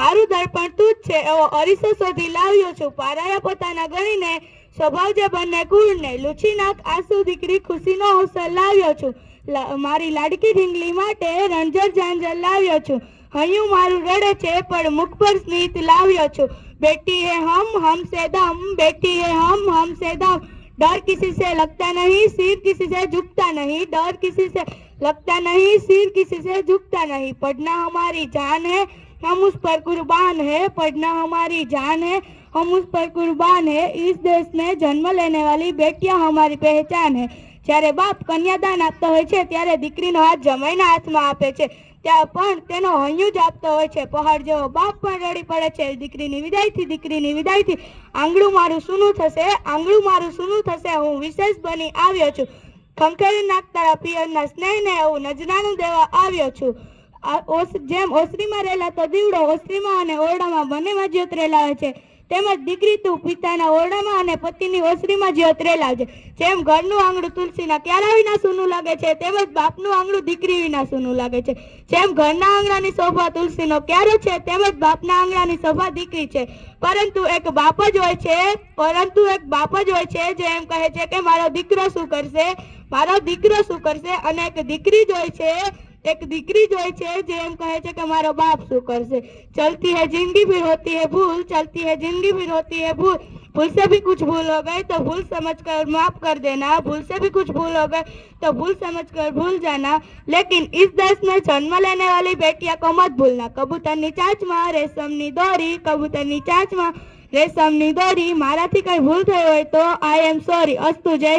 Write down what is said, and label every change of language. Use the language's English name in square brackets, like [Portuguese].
[Gujarati] મારું દર્પણ તું જ છે એવો અરીસો શોધી લાવ્યો છું। પારાયા પોતાના ગણીને સ્વભાવ જે બંને કુળને, લૂછી નાખ આંસુ દીકરી ખુશીનો અવસર લાવ્યો છું। મારી લાડકી ઢીંગલી માટે રંજર ઝાંઝર લાવ્યો છું। હૈયું મારું રડે છે પણ મુખ પર સ્મિત લાવ્યો છું। [Hindi] બેટી હે हमसे दम, बेटी है हमसे दम, डर किसी से लगता नहीं, सिर किसी से झुकता नहीं, डर किसी से लगता नहीं, सिर किसी से झुकता नहीं। पढ़ना हमारी जान है, हम उस पर कुर्बान है, पढ़ना हमारी जान है, हम उस पर कुर्बान है। इस देश में जन्म लेने वाली बेटियां हमारी पहचान है। [Gujarati] જ્યારે બાપ કન્યાદાન આપતો હોય છે ત્યારે દીકરીનો હાથ જમાઈના હાથમાં આપે છે, ત્યાં પણ તેનો હૈયું જ આપતો હોય છે। પહાડ જેવો બાપ પણ રડી પડે છે દીકરીની વિદાયથી। આંગળું મારું સૂનું થશે, આંગળું મારું સૂનું થશે, હું વિશેષ બની આવ્યો છું। ખંખેરી નાખતા પિયરના સ્નેહને હું નજરાનું દેવા આવ્યો છું। જેમ ઓસરીમાં રહેલાતો દીવડો ઓસરીમાં અને ઓરડામાં બંનેમાં જ્યોત રેલાવે છે, તેમજ દીકરી તું પિતાના ઓરડામાં અને પતિની ઓસરીમાં જ્યોત રેલાવજે। જેમ ઘરનું આંગણું તુલસીના ક્યારા વિના સૂનું લાગે છે, તેમજ બાપનું આંગણું દીકરી વિના સૂનું લાગે છે। જેમ ઘરના આંગણાની શોભા તુલસીનો ક્યારો છે, તેમજ બાપના આંગણાની શોભા દીકરી છે। પરંતુ એક બાપ જ હોય છે જે એમ કહે છે કે મારો દીકરો શું કરશે, મારો દીકરો શું કરશે, અને એક દીકરી જ હોય છે જે એમ કહે છે કે મારો બાપ શું કરશે। [Hindi] चलती है जिंदगी फिर होती है भूल, चलती है जिंदगी फिर होती है भूल, भूल से भी कुछ भूल हो गए तो भूल समझकर माफ कर देना, भूल से भी कुछ भूल हो गए तो भूल समझकर भूल जाना। लेकिन इस देश में जन्म लेने वाली बेटियां को मत भूलना। [Gujarati] कबूतરની ચાંચમાં રેશમની દોરી, કબૂતરની ચાંચમાં રેશમની દોરી, મારાથી કઈ ભૂલ થઈ હોય તો [English] I am sorry. [Hindi] अस्तु, जय हिंद।